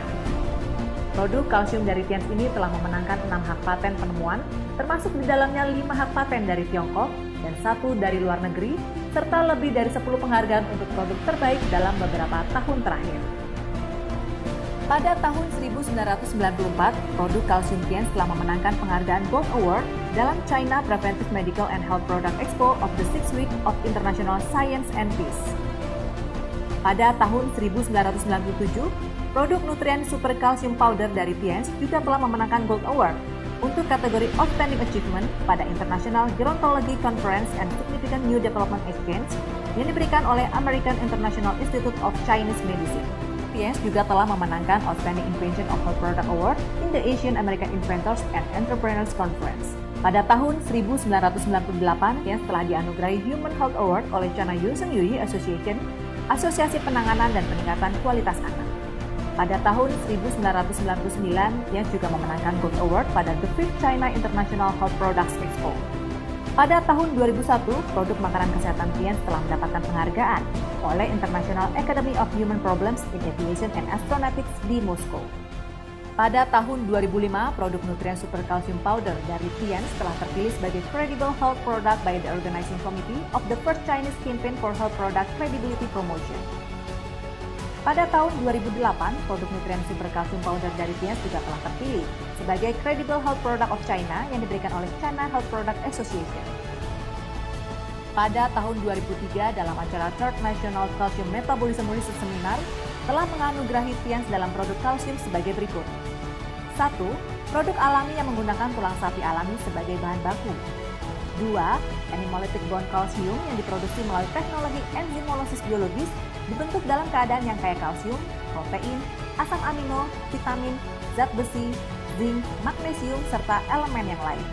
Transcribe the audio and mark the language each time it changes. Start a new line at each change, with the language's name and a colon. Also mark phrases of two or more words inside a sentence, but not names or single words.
Indonesian: Produk kalsium dari Tiens ini telah memenangkan 6 hak paten penemuan, termasuk di dalamnya 5 hak paten dari Tiongkok dan 1 dari luar negeri, serta lebih dari 10 penghargaan untuk produk terbaik dalam beberapa tahun terakhir. Pada tahun 1994, produk kalsium Tiens telah memenangkan penghargaan Gold Award dalam China Preventive Medical and Health Product Expo of the 6th Week of International Science and Peace. Pada tahun 1997, produk nutrien
English: super calcium powder
Indonesian: dari Tiens juga telah memenangkan Gold Award untuk kategori
English: Outstanding Achievement
Indonesian: pada International Gerontology Conference and Significant New Development Exchange yang diberikan oleh American International Institute of Chinese Medicine. Tiens juga telah memenangkan
English: Outstanding Invention of Health Product Award in the Asian American Inventors and Entrepreneurs Conference.
Indonesian: Pada tahun 1998, Tiens telah dianugerahi Human Health Award oleh China Yusung Yui Association, Asosiasi Penanganan dan Peningkatan Kualitas Anak. Pada tahun 1999, Tiens juga memenangkan Gold Award pada The Fifth China International Health Products Expo. Pada tahun 2001, produk makanan kesehatan Tiens telah mendapatkan penghargaan oleh International Academy of Human Problems in Aviation and Astronautics di Moskow. Pada tahun 2005, produk nutrien
English: super calcium powder
Indonesian: dari Tiens telah terpilih sebagai
English: Credible Health Product by the Organizing Committee of the First Chinese Campaign for Health Product Credibility Promotion.
Indonesian: Pada tahun 2008, produk nutrien
English: super calcium powder
Indonesian: dari Tiens juga telah terpilih sebagai
English: Credible Health Product of China
Indonesian: yang diberikan oleh China Health Product Association. Pada tahun 2003, dalam acara Third National Calcium Metabolism Research Seminar, telah menganugerahi Tiens dalam produk kalsium sebagai berikut. 1. Produk alami yang menggunakan tulang sapi alami sebagai bahan baku. 2.
English: Animalytic bond calcium
Indonesian: yang diproduksi melalui teknologi enzimolosis biologis dibentuk dalam keadaan yang kaya kalsium, protein, asam amino, vitamin, zat besi, zinc, magnesium, serta elemen yang lain.